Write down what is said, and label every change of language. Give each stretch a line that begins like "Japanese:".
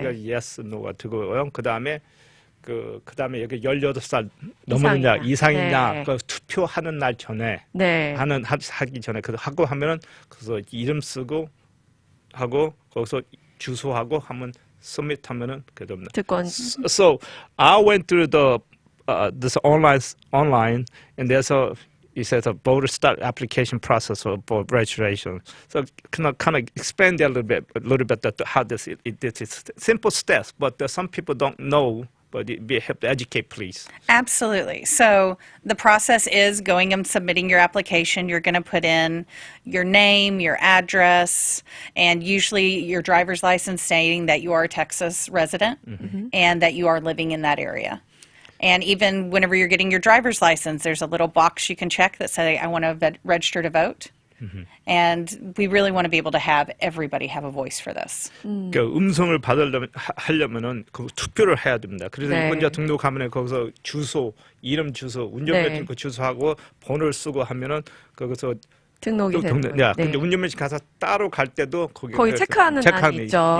Korean: 그러니까
English: yes, no
Korean: 가 되고요. 그다음에 여기 18살 넘었느냐 이상이냐 그 투표하는 날 전에 하기 전에 그 하고 하면은 그래서 이름 쓰고 하고 거기서 주소하고 하면 submit하면은 그됩니다.
English: So I went through this online and there's it says a voter start application process for registration. So can I kind of expand that a little bit how this it's simple steps, but some people don't know. But be help to educate, please. Absolutely. So the process is going and submitting your application. You're going to put in your name, your address, and usually your driver's license stating that you are a Texas resident and that you are living in that area. And even whenever you're getting your driver's license, there's a little box you can check that says, I want to register to vote. And we really want to be able to have everybody have a voice for this.
Korean: 그러니까 음성을 받으려면 하려면은 그 투표를 해야 됩니다. 그래서 네. 유권자 등록하면은 거기서 주소, 이름 주소, 운전면허 네. 그 주소하고 번호를 쓰고 하면은 거기서 등록이 되는 거예요. 야, 네. 근데 운전면허 가서 따로 갈 때도 거기 체크하는 난이 있죠.